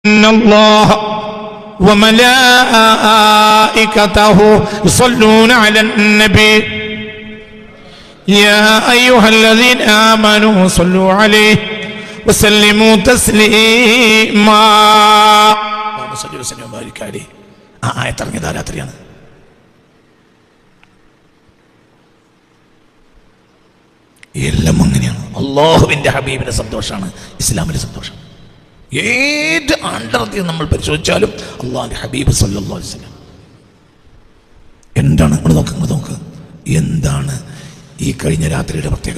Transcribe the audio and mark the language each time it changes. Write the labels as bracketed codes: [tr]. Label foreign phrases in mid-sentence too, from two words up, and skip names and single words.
[ar] ഇന്നല്ലാഹ وملائكته يصلون على النبي يا أيها الذين آمنوا صلوا عليه وسلموا تسليما اللهم صل وسلم وبارك عليه. [ml] ആയത്ത് ഇറങ്ങിയത് രാത്രിയാണ്. എല്ലാം അങ്ങനെയാണ്. അള്ളാഹുവിൻ്റെ ഹബീബിന്റെ സന്തോഷമാണ് ഇസ്ലാമിന്റെ സന്തോഷം. ഏത് ആണ്ടർത്തി നമ്മൾ പരിശോധിച്ചാലും അള്ളാഹുവിന്റെ ഹബീബ് [ar] صلى الله عليه وسلم [ml] എന്താണ് നോക്ക് എന്താണ് ഈ കഴിഞ്ഞ രാത്രിയുടെ പ്രത്യേകത?